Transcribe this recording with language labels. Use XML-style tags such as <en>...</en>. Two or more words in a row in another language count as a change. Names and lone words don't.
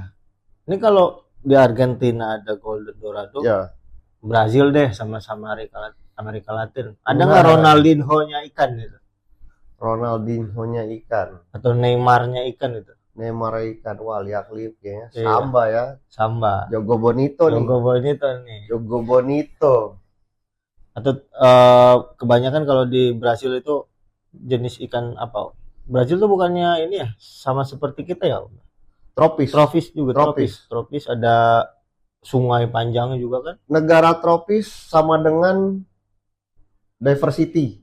<id>Ini kalau di Argentina ada Golden Dorado, Ya. Brazil deh sama-sama Amerika Latin. Ada Nah. nggak Ronaldinho-nya ikan gitu? Ronaldinho-nya ikan, Atau Neymar-nya ikan gitu? Neymar ikan, wah liak-liuk kayaknya. Iya. Samba ya, Samba.</id> <pt>Jogo Bonito nih. Jogo Bonito nih. Jogo Bonito.</pt> <id>Atau kebanyakan kalau di Brasil itu jenis ikan apa? Brasil tuh bukannya ini ya, sama seperti kita ya? Tropis. Tropis juga, Tropis. tropis ada sungai panjangnya juga kan? Negara tropis sama dengan diversity,</id>